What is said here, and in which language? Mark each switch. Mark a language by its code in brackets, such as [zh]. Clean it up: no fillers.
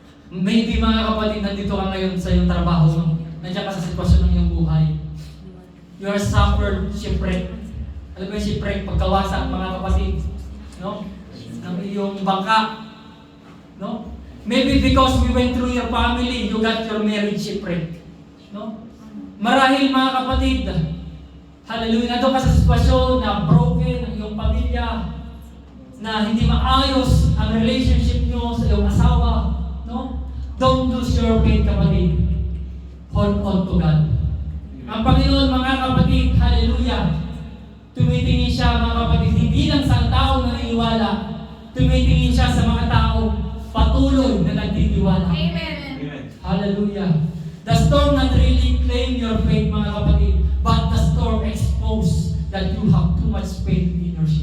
[tl] Maybe mga kapatid, nandito ka ngayon sa iyong trabaho, no? Nandiyan ka sa sitwasyon ng iyong buhay. [en] You are suffered shipwreck. [tl] Alam mo yung shipwreck, pagkawasak mga kapatid, no? Ng iyong bangka. No? [en] Maybe because we went through your family, you got your marriage shipwreck. No? [tl] Marahil mga kapatid, hallelujah, nandun ka sa sitwasyon na broken ang iyong pamilya, na hindi maayos ang relationship nyo sa iyong asawa. No? [en] Don't lose your faith, kapatid. Hold on to God. [tl] Ang Panginoon, mga kapatid, hallelujah, tumitingin siya, mga kapatid, hindi lang sa tao na naniniwala, tumitingin siya sa mga tao patuloy na nagtitiwala. Amen. Hallelujah. [en] The storm not really claim your faith, [tl] mga kapatid, [en] but the storm expose that you have too much faith in your ship.